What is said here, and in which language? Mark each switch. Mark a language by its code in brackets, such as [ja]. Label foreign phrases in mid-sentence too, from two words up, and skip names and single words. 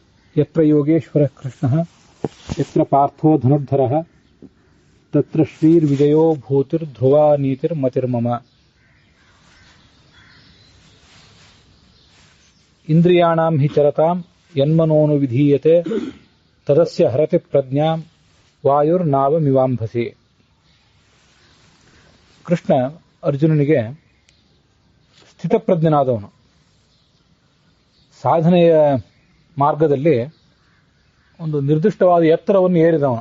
[sa] ಯತ್ರ ಯೋಗೇಶ್ವರ ಕೃಷ್ಣ ಯತ್ರ ಪಾರ್ಥೋ ಧನುರ್ಧರ ತತ್ರ ಶ್ರೀರ್ವಿಜಯೋ ಭೂತಿರ್ ಧ್ರುವ ನೀತಿರ್ ಮತಿರ್ಮಮ. ಇಂದ್ರಿಯಾಣಾಂ ಹಿ ಚರತಾಂ ಯನ್ಮನೋನು ವಿಧೀಯತೆ ತದಸ್ಯ ಹರತಿ ಪ್ರಜ್ಞಾಂ ವಾಯುರ್ನಾವಮಿವಾಂಭಸಿ. [kn] ಕೃಷ್ಣ ಅರ್ಜುನನಿಗೆ ಸ್ಥಿತಪ್ರಜ್ಞನಾದವನು, ಸಾಧನೆಯ ಮಾರ್ಗದಲ್ಲಿ ಒಂದು ನಿರ್ದಿಷ್ಟವಾದ ಎತ್ತರವನ್ನು ಏರಿದವನು.